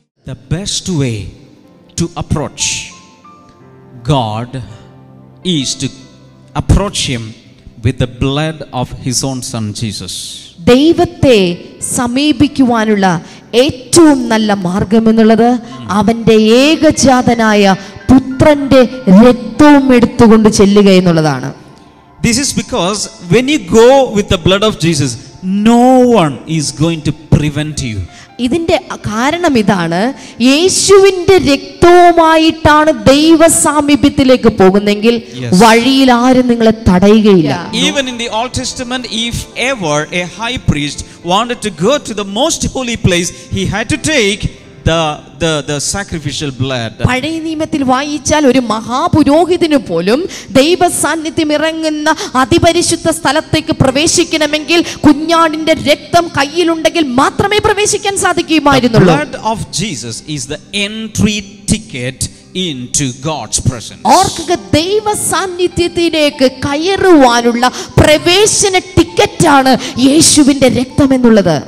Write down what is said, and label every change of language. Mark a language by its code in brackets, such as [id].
[en] The best way to approach God is to approach Him with the blood of His own Son Jesus. [ml] ദൈവത്തെ സമീപിക്കുവാനുള്ള ഏറ്റവും നല്ല മാർഗം എന്നുള്ളത് അവൻ്റെ ഏകജാതനായ പുത്രന്റെ രക്തവും എടുത്തുകൊണ്ട് ചെല്ലുക എന്നുള്ളതാണ്. [en] This is because when you go with the blood of Jesus, no one is going to prevent you. [ml] ഇതിന്റെ കാരണം ഇതാണ്, യേശുവിന്റെ രക്തവുമായിട്ടാണ് ദൈവ സാമീപ്യത്തിലേക്ക് പോകുന്നെങ്കിൽ വഴിയിൽ ആരും നിങ്ങളെ തടയുകയില്ല. [en] Even in the Old Testament, if ever a high priest wanted to go to the most holy place, he had to take the sacrificial blood. [ml] പഴയ നിയമത്തിൽ വായിച്ചാൽ ഒരു മഹാപുരോഹിതന് പോലും ദൈവ സാന്നിധ്യം ഇറങ്ങുന്ന അതിപരിശുദ്ധ സ്ഥലത്തേക്ക് പ്രവേശിക്കണമെങ്കിൽ കുഞ്ഞാടിന്റെ രക്തം കയ്യിലുണ്ടെങ്കിൽ മാത്രമേ പ്രവേശിക്കാൻ സാധിക്കുമായിരുന്നുള്ളൂ. [en] The blood of Jesus is the entry ticket into God's presence. [ml] ഓർക്കുക, ദൈവ സാന്നിധ്യത്തിലേക്ക് കയറുവാനുള്ള പ്രവേശന ടിക്കറ്റാണ് യേശുവിന്റെ രക്തം എന്നുള്ളത്.